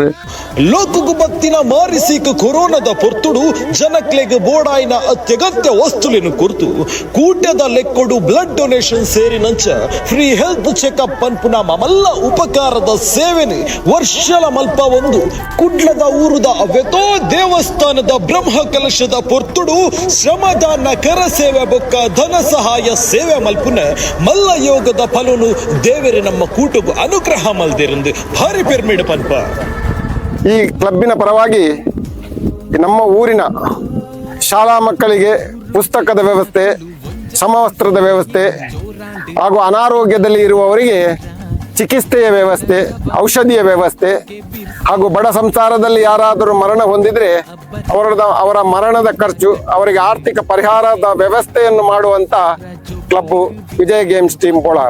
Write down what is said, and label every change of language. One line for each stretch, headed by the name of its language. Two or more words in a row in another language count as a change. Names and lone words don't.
Tulu: ಲೋಕಗು ಬತ್ತಿನ ಮಾರಿಸಿಕ ಕೊರೋನಾದ ಪೊರ್ತುಡು ಜನಕ್ಲೆಗ್ ಬೋಡಾಯಿನ ಅತ್ಯಗತ್ಯ ವಸ್ತುಲಿನ ಕುರ್ತು ಕೂಟದ ಲೆಕ್ಕೊಡು
English: blood donation
Tulu: ಸೇರಿನಂಚ
English: free health checkup
Tulu: ಪನ್ಪುನ ಮಮಲ್ಲ ಉಪಕಾರದ ಸೇವೆನೆ ವರ್ಷಲ ಮಲ್ಪ ಒಂದು ಕುಡ್ಲದ ಊರುದ ಅವ್ಯತೋ ದೇವಸ್ಥಾನದ ಬ್ರಹ್ಮ ಕಲಶದ ಪೊರ್ತುಡು ಶ್ರಮದಾನ ಕರ ಸೇವೆ ಬೊಕ್ಕ ಧನ ಸಹಾಯ ಸೇವೆ ಮಲ್ಪುನ ಮಲ್ಲ ಯೋಗದ ಫಲನು ದೇವರೇ ನಮ್ಮ ಕೂಟಗು ಅನುಗ್ರಹ ಮಲ್ದಿರಂದು ಭಾರಿ ಪೆರ್ಮಿಡ್ ಪನ್ಪ.
Kannada: ಈ ಕ್ಲಬ್ಬಿನ ಪರವಾಗಿ ನಮ್ಮ ಊರಿನ ಶಾಲಾ ಮಕ್ಕಳಿಗೆ ಪುಸ್ತಕದ ವ್ಯವಸ್ಥೆ, ಸಮವಸ್ತ್ರದ ವ್ಯವಸ್ಥೆ ಹಾಗೂ ಅನಾರೋಗ್ಯದಲ್ಲಿ ಇರುವವರಿಗೆ ಚಿಕಿತ್ಸೆಯ ವ್ಯವಸ್ಥೆ, ಔಷಧಿಯ ವ್ಯವಸ್ಥೆ ಹಾಗೂ ಬಡ ಸಂಸಾರದಲ್ಲಿ ಯಾರಾದರೂ ಮರಣ ಹೊಂದಿದ್ರೆ ಅವರ ಮರಣದ ಖರ್ಚು, ಅವರಿಗೆ ಆರ್ಥಿಕ ಪರಿಹಾರದ ವ್ಯವಸ್ಥೆಯನ್ನು ಮಾಡುವಂತ ಕ್ಲಬ್ಬು ವಿಜಯ ಗೇಮ್ಸ್ ಟೀಮ್ ಬೋಳಾರ್.